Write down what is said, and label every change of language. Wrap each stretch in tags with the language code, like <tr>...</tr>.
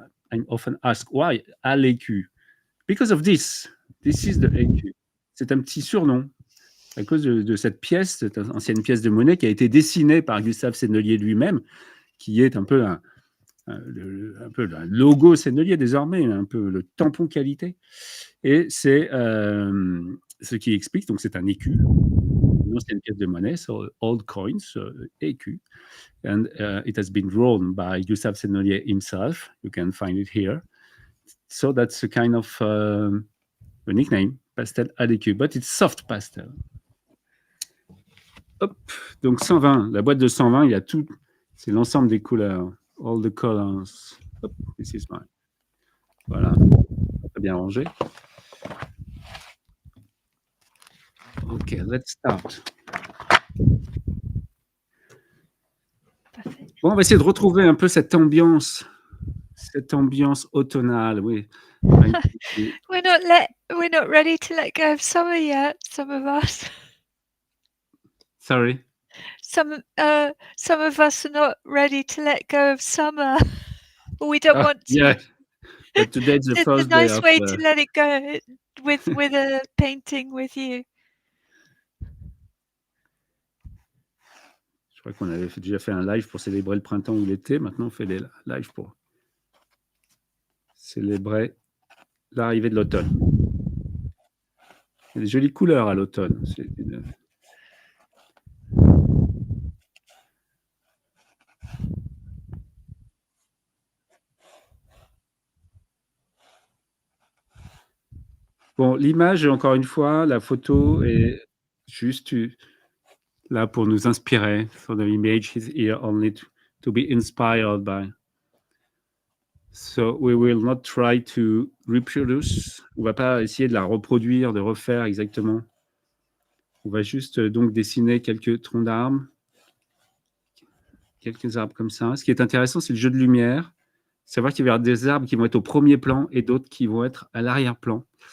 <en>I'm often asked why à l'écu. Because of this. This is the écu.</en> <fr>C'est un petit surnom à cause de cette pièce, cette ancienne pièce de monnaie qui a été dessinée par Gustave Sennelier lui-même, qui est un peu un peu le logo Sennelier désormais, un peu le tampon qualité. Et c'est ce qui explique, donc c'est un écu, une ancienne pièce de monnaie,</fr> <en>so old coins,</en> <fr>écu.</fr> <en>And it has been drawn by Gustave Sennelier himself. You can find it here. So that's a kind of a nickname, pastel à l'écu, but it's soft pastel.</en> <fr>Hop, donc 120, la boîte de 120, il y a tout, c'est l'ensemble des couleurs,</fr> <en>all the colors. Hop, this is mine.</en> <fr>Voilà, très bien rangé.</fr> <en>Ok, let's start.</en> <fr>Parfait. Bon, on va essayer de retrouver un peu cette ambiance automnale, oui.</fr> <en>We're not ready to let go of summer yet, some of us. Sorry. Some of us are not ready to let go of summer. We don't want to. Yeah, but today's the It's a first day nice of way to let it go with a painting with you.</en> <fr>Je crois qu'on avait déjà fait un live pour célébrer le printemps ou l'été. Maintenant, on fait des lives pour célébrer l'arrivée de l'automne. Il y a des jolies couleurs à l'automne. Bon, l'image, encore une fois, la photo est juste là pour nous inspirer.</fr> <en>So the image is here only to be inspired by. So we will not try to reproduce.</en> <fr>On va pas essayer de la reproduire, de refaire exactement. On va juste donc dessiner quelques troncs d'arbres, quelques arbres comme ça. Ce qui est intéressant, c'est le jeu de lumière. Savoir qu'il va y avoir des arbres qui vont être au premier plan et d'autres qui vont être à l'arrière-plan.</fr>